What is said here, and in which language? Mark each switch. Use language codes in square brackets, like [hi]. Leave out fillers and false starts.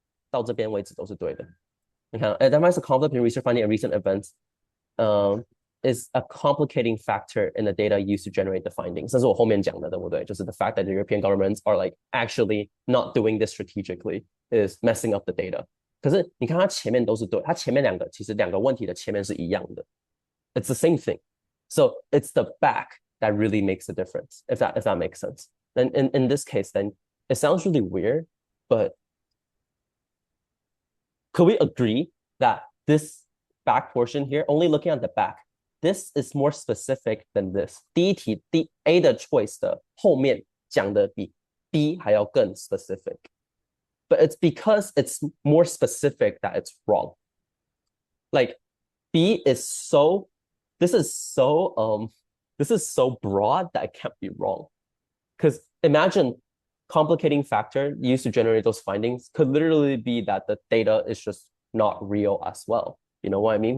[zh] 到这边为止都是对的。 [en] 你看, identifies a conflict in research finding and recent events is a complicating factor in the data used to generate the findings. [zh] 这是我后面讲的，对不对？就是 [en] the fact that the European governments are like actually not doing this strategically is messing up the data. [zh] 可是你看它前面都是对，它前面其实两个问题的前面是一样的。 [en] It's the same thing. So it's the back that really makes a difference, if that makes sense. Then in this case, then it sounds really weird, but could we agree that this back portion here, only looking at the back, this is more specific than this? [zh] 第一题A 的 choice 的后面讲的比 B 还要更 specific. [en] But it's because it's more specific that it's wrong. Like B is this is so broad that it can't be wrong. Because imagine complicating factor used to generate those findings could literally be that the data is just not real as well. You know what I mean?